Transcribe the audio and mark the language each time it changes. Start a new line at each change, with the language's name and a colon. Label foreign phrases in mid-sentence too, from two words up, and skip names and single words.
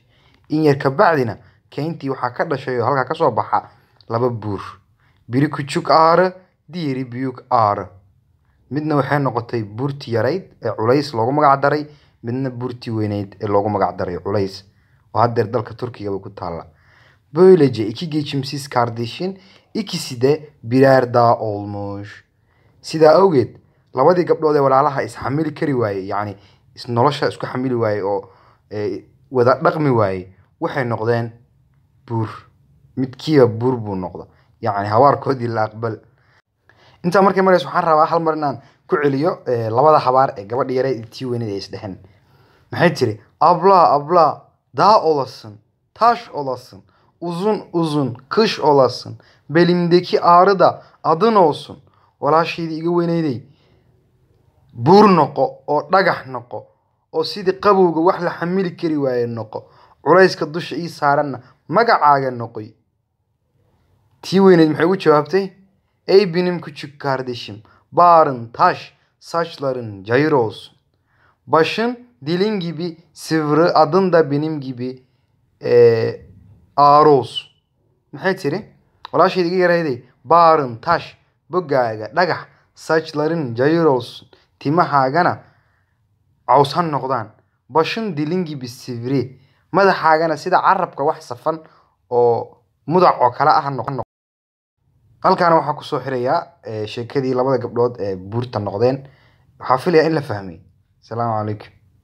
Somali: In yar ka bacdina keyntii waxaa ka dhashay oo halkaa ka soo baxa laba buur.
Turkish: Biri küçük Ağrı, diğeri büyük Ağrı.
Somali: Midna waxay noqotay buurtii yarayd ee culays loogu magac daray, midna buurtii weynayd ee loogu magac daray culays. Oo haddeer dalka Turkiga bay ku taalla.
Turkish: Böylece iki geçimsiz kardeşin ikisi de birer dağ olmuş.
Somali: Sidaa awgeed labadii gabdhood ee walaalaha isxamili kari waayey, yacni nolosha isku xamili waayey oo wada dhaqmi waayey, waxay noqdeen buur. Midkiiba buur buu noqda, yacni habaarkoodii la aqbal. Intaa markay marayso waxaan rabaa hal mar inaan ku celiyo labada habaar ee gabadha yareed iyo tii weyneed ay isdheheen. Maxay tiri?
Turkish: Abla abla dağ olasın, taş olasın, uzun uzun kış olasın, belimdeki ağrı da adın olsun.
Somali: Walaashayda iga weyneyday, buur noqo oo dhagax noqo oo sidii qabowga wax la xamili kari waaye noqo, culayska dusha ii saaranna magacaaga noqoy. Tii weyneed maxay ugu jawaabtay?
Turkish: Ey benim küçük kardeşim, bağrın taş, saçların cayır olsun. Başın dilin gibi sivri, adın da benim gibi ağrı olsun.
Somali: Maxay tiri? Walaashayda iga yarayday,
Turkish: bağrın taş,
Somali: bogaaga dhagax,
Turkish: saçların cayır olsun,
Somali: timahaagana caws ha noqdaan,
Turkish: başın dilin gibi sivri,
Somali: madaxaagana sida carabka wax safan oo mudac oo kale ah ha noqon. Halkaana waxaa kusoo xirayaa sheekadii labada gabdhood ee buurta noqdeen. Waxaa filayaa in la fahmay. Asalaamu calaykum.